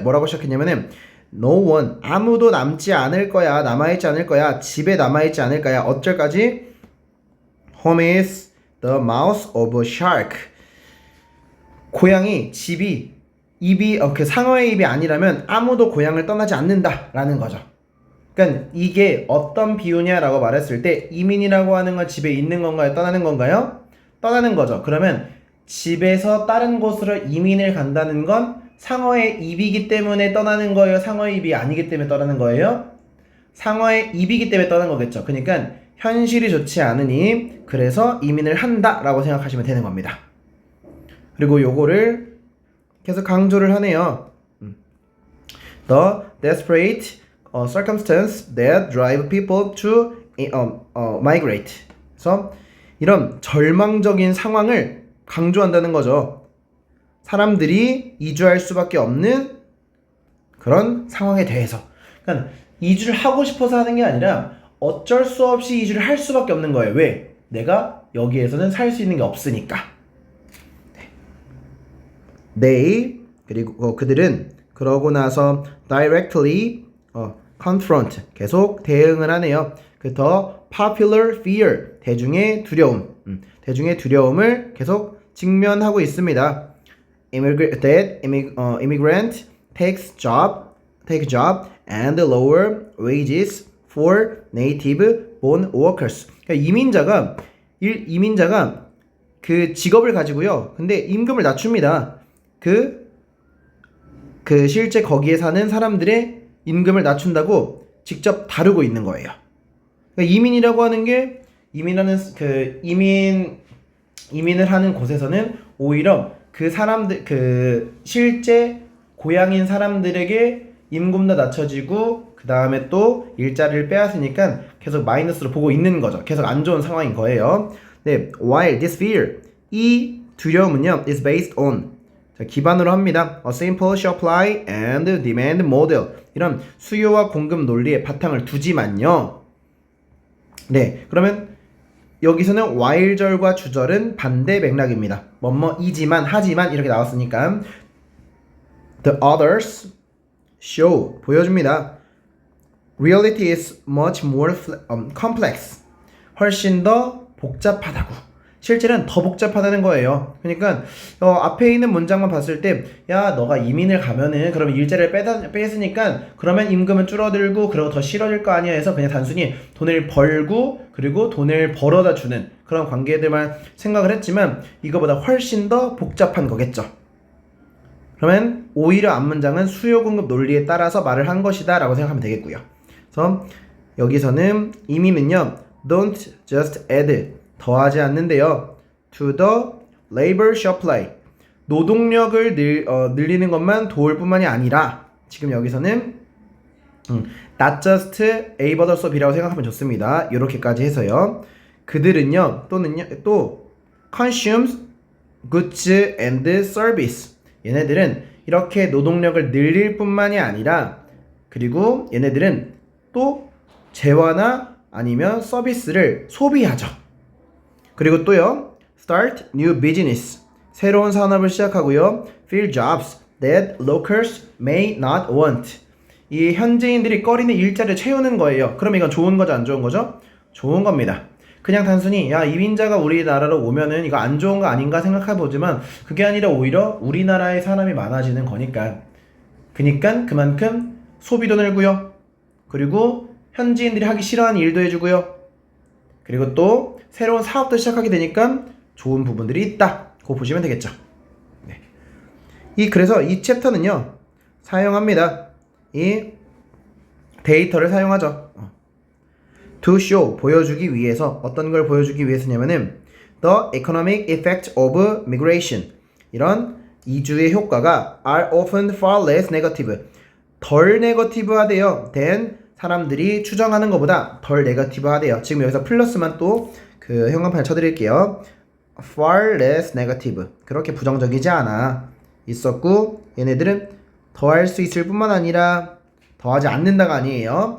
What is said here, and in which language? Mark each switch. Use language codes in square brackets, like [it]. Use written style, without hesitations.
[ko] 뭐라고 시작했냐면은 [en] No one, [ko] 아무도 남지 않을 거야, 남아있지 않을 거야, 집에 남아있지 않을 거야. 어쩔까지? [en] Home is the mouth of a shark. [ko] 고향이 집이 입이 상어의 입이 아니라면 아무도 고향을 떠나지 않는다라는 거죠. 그러니까 이게 어떤 비유냐라고 말했을 때 이민이라고 하는 건 집에 있는 건가요? 떠나는 건가요? 떠나는 거죠. 그러면 집에서 다른 곳으로 이민을 간다는 건 상어의 입이기 때문에 떠나는 거예요? 상어의 입이 아니기 때문에 떠나는 거예요? 상어의 입이기 때문에 떠나는 거겠죠. 그러니까 현실이 좋지 않으니 그래서 이민을 한다라고 생각하시면 되는 겁니다. 그리고 요거를 계속 강조를 하네요. [en] The desperate circumstance that drive people to migrate. [ko] 그래서 이런 절망적인 상황을 강조한다는 거죠. 사람들이 이주할 수밖에 없는 그런 상황에 대해서. 그러니까 이주를 하고 싶어서 하는 게 아니라 어쩔 수 없이 이주를 할 수밖에 없는 거예요. 왜? 내가 여기에서는 살 수 있는 게 없으니까. [en] They, [ko] 그리고 그들은 그러고 나서 [en] directly confront, [ko] 계속 대응을 하네요. 그 더 [en] popular fear, [ko] 대중의 두려움, 대중의 두려움을 계속 직면하고 있습니다. [en] Immigrant take job and lower wages for native born workers. [ko] 그러니까 이민자가 그 직업을 가지고요. 근데 임금을 낮춥니다. 그 실제 거기에 사는 사람들의 임금을 낮춘다고 직접 다루고 있는 거예요. 그러니까 이민이라고 하는 게 이민을 하는 곳에서는 오히려 그 사람들 실제 고향인 사람들에게 임금도 낮춰지고 그 다음에 또 일자리를 빼앗으니까 계속 마이너스로 보고 있는 거죠. 계속 안 좋은 상황인 거예요. 네, [en] while this fear, [ko] 이 두려움은요 [en] is based on, [ko] 기반으로 합니다. [en] A simple supply and demand model, [ko] 이런 수요와 공급 논리의 바탕을 두지만요. 네, 그러면 여기서는 while절과 주절은 반대 맥락입니다. 뭐뭐이지만 하지만 이렇게 나왔으니까 [en] the others show, [ko] 보여줍니다. [en] Reality is much more complex, [ko] 훨씬 더 복잡하다고. 실제는 더 복잡하다는 거예요. 그러니까 앞에 있는 문장만 봤을 때 야 너가 이민을 가면은 그러면 일자리를 뺏으니까 그러면 임금은 줄어들고 그리고 더 싫어질 거 아니야 해서 그냥 단순히 돈을 벌고 그리고 돈을 벌어다 주는 그런 관계들만 생각을 했지만 이거보다 훨씬 더 복잡한 거겠죠. 그러면 오히려 앞문장은 수요 공급 논리에 따라서 말을 한 것이다 라고 생각하면 되겠고요. 그래서 여기서는 이민은요 [en] don't just add, [ko] 더하지 않는데요. [en] To the labor supply, [ko] 노동력을 늘리는 것만 도울 뿐만이 아니라 지금 여기서는 [en] not just A but also B [ko] 라고 생각하면 좋습니다. 이렇게까지 해서요. 그들은요 또 [en] consumes goods and service, [ko] 얘네들은 이렇게 노동력을 늘릴 뿐만이 아니라 그리고 얘네들은 또 재화나 아니면 서비스를 소비하죠. 그리고 또요 [en] start new business, [ko] 새로운 산업을 시작하고요 [en] fill jobs that locals may not want, [ko] 이 현지인들이 꺼리는 일자리를 채우는 거예요. 그럼 이건 좋은 거죠, 안 좋은 거죠? 좋은 겁니다. 그냥 단순히 야 이민자가 우리나라로 오면은 이거 안 좋은 거 아닌가 생각해 보지만 그게 아니라 오히려 우리나라에 사람이 많아지는 거니까. 그니까 그만큼 소비도 늘고요. 그리고 현지인들이 하기 싫어하는 일도 해주고요. 그리고 또 새로운 사업도 시작하게 되니까 좋은 부분들이 있다. 그거 보시면 되겠죠. 네. 그래서 이 챕터는요 사용합니다. 이 데이터를 사용하죠. [en] To show [ko] 보여주기 위해서 어떤 걸 보여주기 위해서냐면은 [en] the economic effect of migration [ko] 이런 이주의 효과가 [en] are often far less negative [ko] 덜 네거티브하대요. [en] than [ko] 사람들이 추정하는 것보다 덜 네거티브하대요. 지금 여기서 플러스만 또 그 형광펜을 쳐드릴게요. [en] far less negative [ko] 그렇게 부정적이지 않아 있었고 얘네들은 더할 수 있을 뿐만 아니라 더하지 않는다가 아니에요.